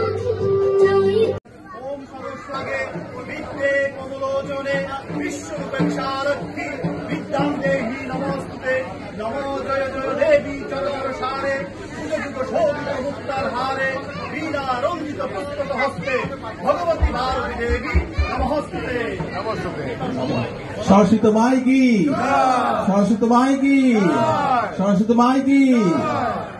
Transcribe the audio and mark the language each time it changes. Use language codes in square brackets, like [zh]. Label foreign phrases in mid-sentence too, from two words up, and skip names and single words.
[sa] ওম সরস্বতে বিদ্যে কমলোচনে বিশ্বরূপে সারথি বিদ্যাং দেহি নমস্তুতে নমো জয় জয় দেবী চরণ সারে যুগ শোভিত মুক্তার হারে বীণা রঞ্জিত পুস্তক হস্তে ভগবতী ভারতী দেবী নমস্তুতে নমস্তুতে [hi] सरस्वती माई की सरस्वती माई की सरस्वती माई की